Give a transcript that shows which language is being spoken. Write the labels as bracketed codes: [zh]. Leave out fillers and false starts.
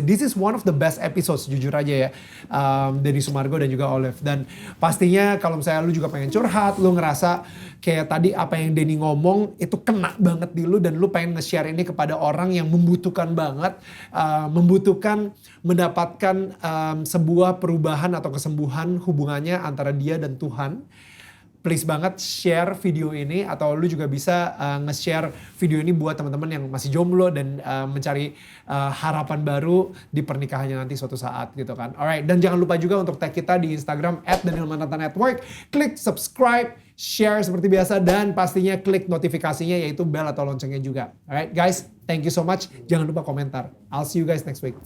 [en] This is one of the best episodes [id] jujur aja ya. Denny Sumargo dan juga Olive. Dan pastinya kalau misalnya lu juga pengen curhat, lu ngerasa kayak tadi apa yang Denny ngomong itu kena banget di lu, dan lu pengen nge-share ini kepada orang yang membutuhkan banget, membutuhkan mendapatkan sebuah perubahan atau kesembuhan hubungannya antara dia dan Tuhan. Please banget share video ini, atau lu juga bisa nge-share video ini buat teman-teman yang masih jomblo dan mencari harapan baru di pernikahannya nanti suatu saat gitu kan. Alright, dan jangan lupa juga untuk tag kita di Instagram @DanielMananta Network. Klik subscribe, share seperti biasa, dan pastinya klik notifikasinya yaitu bell atau loncengnya juga. [en] Alright guys, thank you so much. [id] Jangan lupa komentar. [en] I'll see you guys next week.